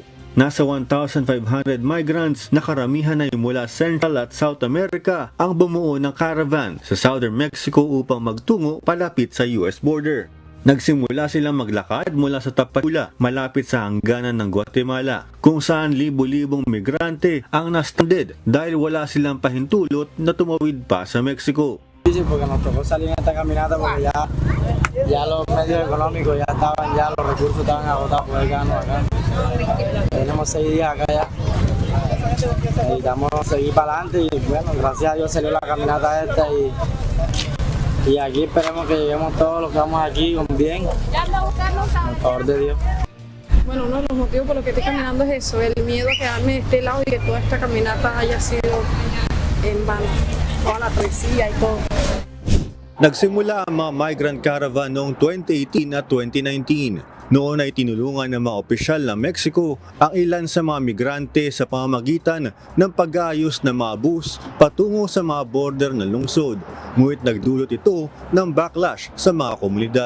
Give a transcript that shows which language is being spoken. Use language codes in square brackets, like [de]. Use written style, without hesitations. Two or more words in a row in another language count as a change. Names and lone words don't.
[tl] Nasa 1,500 migrants na karamihan ay mula Central at South America ang bumuo ng caravan sa Southern Mexico upang magtungo palapit sa [en] US border. [tl] Nagsimula silang maglakad mula sa Tapachula malapit sa hangganan ng Guatemala kung saan libo-libong migrante ang nastranded dahil wala silang pahintulot na tumawid pa sa Mexico. [es] Porque nos tocó salir en esta caminata porque ya los medios económicos ya estaban, ya los recursos estaban agotados por el gano acá. Tenemos 6 días acá ya. Necesitamos seguir para adelante y bueno, gracias a Dios salió la caminata esta y aquí esperemos que lleguemos todos los que vamos aquí con bien, por favor de Dios. Bueno, uno de los motivos por los que estoy caminando es eso, el miedo a quedarme de este lado y que toda esta caminata haya sido en vano, toda la travesía y todo. [tl] Nagsimula ang mga [en] migrant caravan [tl] noong 2018 at 2019. Noon ay tinulungan ng mga opisyal ng Mexico ang ilan sa mga migrante sa pamamagitan ng pag-aayos ng mga bus patungo sa mga border ng lungsod. Ngunit nagdulot ito ng backlash sa mga komunidad.